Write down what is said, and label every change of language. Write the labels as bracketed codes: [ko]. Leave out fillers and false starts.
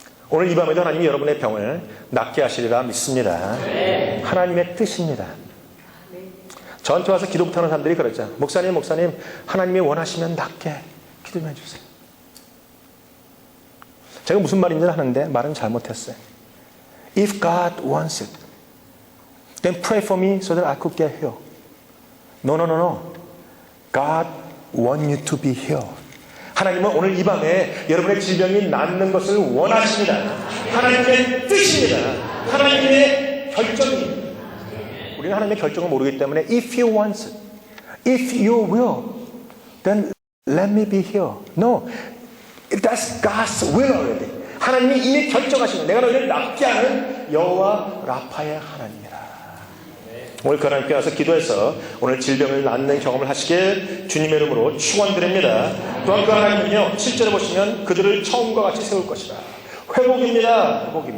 [ko] 오늘 이 밤에도 하나님이 여러분의 병을 낫게 하시리라 믿습니다. 네. 하나님의 뜻입니다. 저한테 와서 기도 못하는 사람들이 그러죠. 목사님 하나님이 원하시면 낫게 기도 좀 해주세요. 제가 무슨 말인지 하는데 말은 잘못했어요. [en] If God wants it, then pray for me so that I could get healed. No. God wants you to be healed. [ko] 하나님은 오늘 이 밤에 여러분의 질병이 낫는 것을 원하십니다. 하나님의 뜻입니다. 하나님의 결정입니다. 우리는 하나님의 결정을 모르기 때문에 [en] if you want it, if you will, then let me be healed. No, that's God's will already. [ko] 하나님이 이미 결정하시는, 내가 너희를 낫게 하는 여호와 라파의 하나님이라. 오늘 그 하나님께 와서 기도해서 오늘 질병을 낫는 경험을 하시길 주님의 이름으로 축원드립니다. 또한 그 하나님은요, 7절에 보시면 그들을 처음과 같이 세울 것이다. 회복입니다.